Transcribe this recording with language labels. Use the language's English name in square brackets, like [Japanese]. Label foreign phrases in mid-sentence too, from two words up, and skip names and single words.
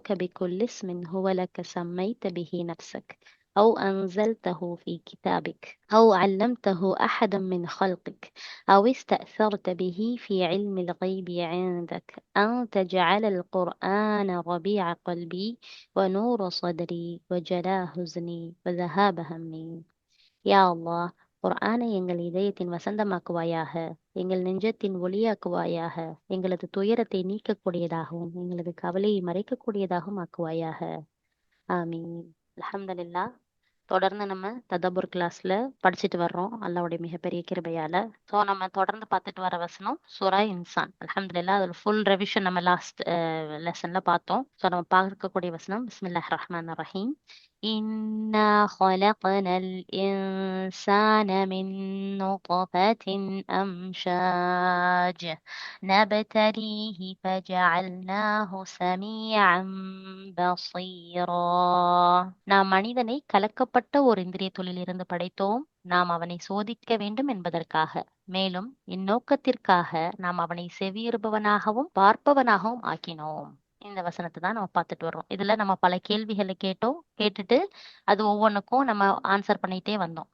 [Arabic] بكل اسم هو لك سميت به نفسك أو أنزلته في كتابك أو علمته أحدا من خلقك أو استأثرت به في علم الغيب عندك أن تجعل القرآن ربيع قلبي ونور صدري وجلاء حزني وذهاب همي [Tamil] யா அல்லாஹ் குர்ஆனை எங்கள் இதயத்தின் வசந்தமாக்குவாயாக, எங்கள் நெஞ்சத்தின் ஒளியாக்குவாயாக, எங்களது துயரத்தை நீக்கக்கூடியதாகவும் எங்களது கவலையை மறைக்கக்கூடியதாகவும் ஆக்குவாயாக. ஆமீன். அல்ஹம்துலில்லாஹ். தொடர்ந்து நம்ம ததபுர் கிளாஸ்ல படிச்சுட்டு வர்றோம் அல்லாஹ்வுடைய மிகப்பெரிய கிருபையால. ஸோ நம்ம தொடர்ந்து பார்த்துட்டு வர வசனம் சூரா இன்சான். அல்ஹம்துலில்லாஹ் அதில் [English] full revision [Tamil] நம்ம [English] last lesson [Tamil] பார்த்தோம். ஸோ நம்ம பார்க்கக்கூடிய வசனம் [Arabic] بسم الله الرحمن الرحيم. إنا خلقنا الإنسان من نطفة أمشاج نبتليه فجعلناه سميعا بصيرا. [Tamil] நாம் மனிதனை கலக்கப்பட்ட ஒரு இந்திரிய தொழிலிருந்து படைத்தோம். நாம் அவனை சோதிக்க வேண்டும் என்பதற்காக, மேலும் இந்நோக்கத்திற்காக நாம் அவனை செவியுறுபவனாகவும் பார்ப்பவனாகவும் ஆக்கினோம். இந்த வசனத்தை தான் நம்ம பார்த்துட்டு வர்றோம். இதுல நம்ம பல கேள்விகளை கேட்டுட்டு அது ஒவ்வொன்றுக்கும் நம்ம ஆன்சர் பண்ணிட்டே வந்தோம்.